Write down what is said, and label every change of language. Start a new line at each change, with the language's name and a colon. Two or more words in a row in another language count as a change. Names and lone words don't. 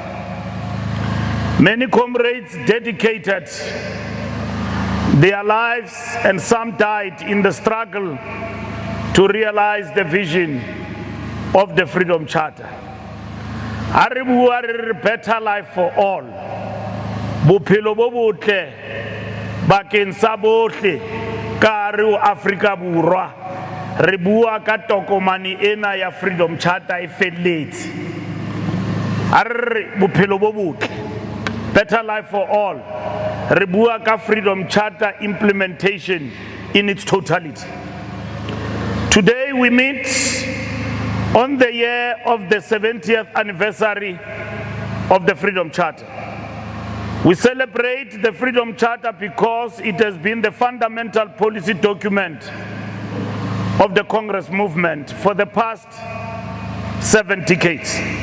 English: Many comrades dedicated their lives and some died in the struggle to realize the vision of the Freedom Charter. A better life for all.
Southern Sotho: Bophelo bo botle bakeng sa bohle ka hare ho Afrika Borwa. Re bua ka tokomane ena ya Freedom Charter e felletse. A re bophelo bo botle,
English: better life for all.
Southern Sotho: Re bua ka
English: Freedom Charter implementation in its totality. Today we meet on the year of the 70th anniversary of the Freedom Charter. We celebrate the Freedom Charter because it has been the fundamental policy document of the Congress movement for the past 7 decades.